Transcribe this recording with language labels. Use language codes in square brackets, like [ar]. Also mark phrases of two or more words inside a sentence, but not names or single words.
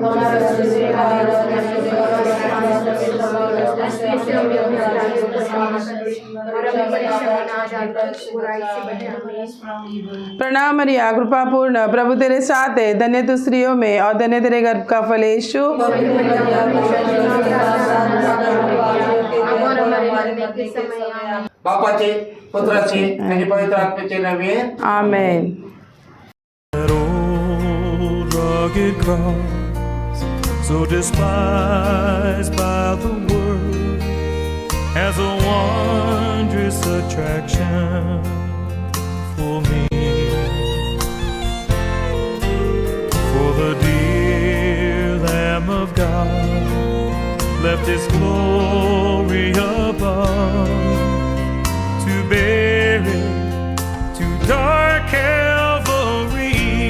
[hi] प्रणाम मरिया, कृपा पूर्ण, प्रभु तेरे साथ है, धन्य तू स्त्रियों में और धन्य तेरे गर्भ का फल यीशु। [mr] बापाचे, पुत्राचे आणि पवित्र आत्म्याचे नावे आमेन। [en] That old rugged cross, so despised by the world, has a wondrous attraction for me. For the dear Lamb of God left His glory above to bear it to dark Calvary.